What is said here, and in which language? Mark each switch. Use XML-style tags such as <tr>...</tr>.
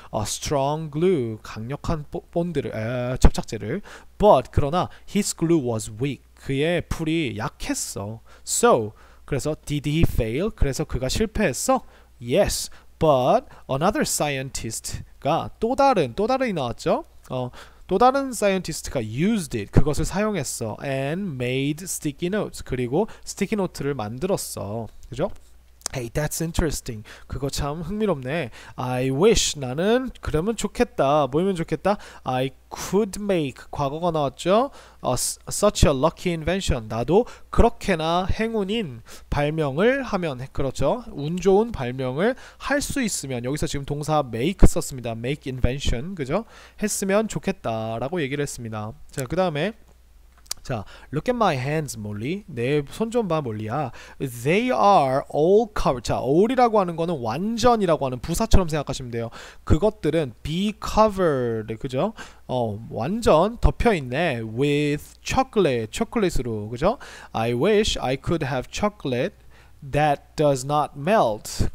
<en>A strong glue</en> <ko>강력한 본드를 접착제를.</ko> <en>But</en> <ko>그러나</ko> <en>his glue was weak.</en> <ko>그의 풀이 약했어.</ko> <en>So</en> <ko>그래서</ko> <en>did he fail?</en> <ko>그래서 그가 실패했어? Yes.</ko> <en>But another scientist</en> <ko>가 또 다른이 나왔죠. 또 다른</ko> <en>scientist가 used it</en> <ko>그것을 사용했어</ko> <en>and made sticky notes</en> <ko>그리고</ko> <en>sticky note를</en> <ko>만들었어. 그죠?</ko> <en>Hey, that's interesting.</en> <ko>그거 참 흥미롭네.</ko> <en>I wish</en> <ko>나는 그러면 좋겠다. 뭐면 좋겠다?</ko> <en>I could make</en> <ko>과거가 나왔죠.</ko> <en>Such a lucky invention.</en> <ko>나도 그렇게나 행운인 발명을 하면 그렇죠. 운 좋은 발명을 할 수 있으면 여기서 지금 동사 make 썼습니다.</ko> <en>make invention 그죠?</en> <ko>했으면 좋겠다라고 얘기를 했습니다. 자, 그다음에 자,</ko> <en>look at my hands,</en> <ko>몰리. 내 손 좀 봐, 몰리야.</ko> <en>They are all covered.</en> <ko>자, all이라고 하는 거는 완전이라고 하는 부사처럼 생각하시면 돼요. 그것들은 be covered, 그죠? 완전 덮여 있네.</ko> <en>With chocolate,</en> <ko>초콜릿으로, 그죠?</ko> <en>I wish I could have chocolate that does not melt.</en>